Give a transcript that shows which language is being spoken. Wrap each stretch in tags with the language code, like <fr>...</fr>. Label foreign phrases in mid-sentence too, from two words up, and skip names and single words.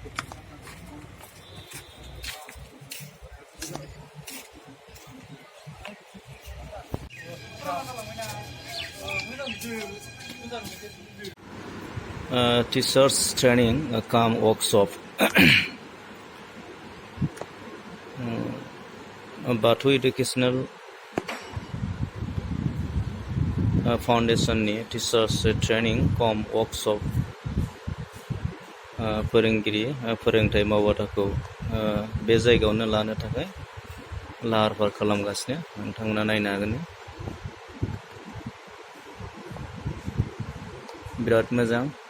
<en>Teachers training come workshop.</en> <brx>Batu Educational Foundation ni</brx> <en>Teachers training come workshop</en> <brx>फोरोंगिरि फोरोंथाइ मावबादाखौ बे जायगायावनो लानो थाखाय लाहार फाहार खालामगासिनो नोंथांमोना नायनो हागोन। बिराद मोजां।</brx>